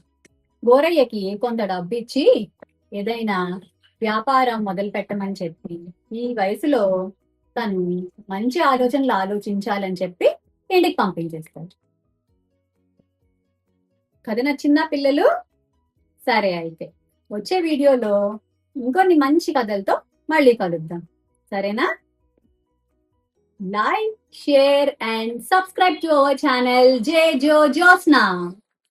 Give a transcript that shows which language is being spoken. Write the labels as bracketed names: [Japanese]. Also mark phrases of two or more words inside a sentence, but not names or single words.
[Telugu] గోరయ్యకి కొంత డబ్బు ఇచ్చి ఏదైనా వ్యాపారం మొదలు పెట్టమని చెప్పి, ఈ వయసులో తను మంచి ఆలోచనలు ఆలోచించాలని చెప్పి ఇంటికి పంపించేస్తాడు. కథ నచ్చిందా పిల్లలు? సరే, అయితే వచ్చే వీడియోలో ఇంకొన్ని మంచి కథలతో మళ్ళీ కలుద్దాం. సరేనా? [English] Like, share and subscribe to our channel J Jo Josna.